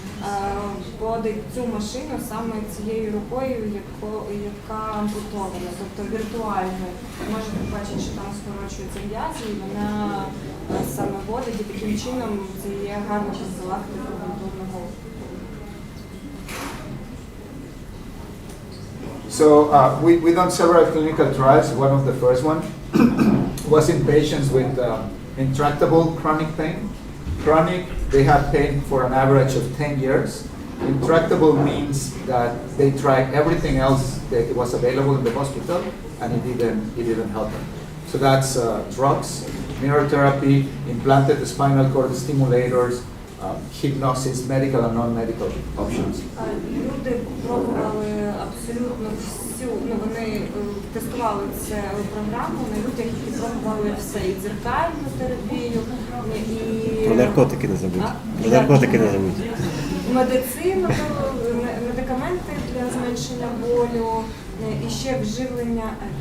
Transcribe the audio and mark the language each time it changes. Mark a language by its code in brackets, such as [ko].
[uk] вводить цю машину саме цією рукою, яка ампутована, тобто віртуально. Можете побачити, що там скорочується м'язи, і вона саме вводить, і таким чином це є гарна профілактика ампутованого. [en] So we done several clinical trials. One of the first one was in patients with intractable chronic pain. Chronic, they had pain for an average of 10 years. Intractable means that they tried everything else that was available in the hospital, and it didn't help them. So that's drugs, mirror therapy, implanted spinal cord stimulators, hypnosis, medical and non-medical options. [uk] Люди пробували абсолютно всю, вони тестували цю програму на людях, які пробували все, і дзеркальну терапію, і... Про наркотики не забудь. Про наркотики не забудь. Медицину, медикаменти для зменшення болю, і ще вживлення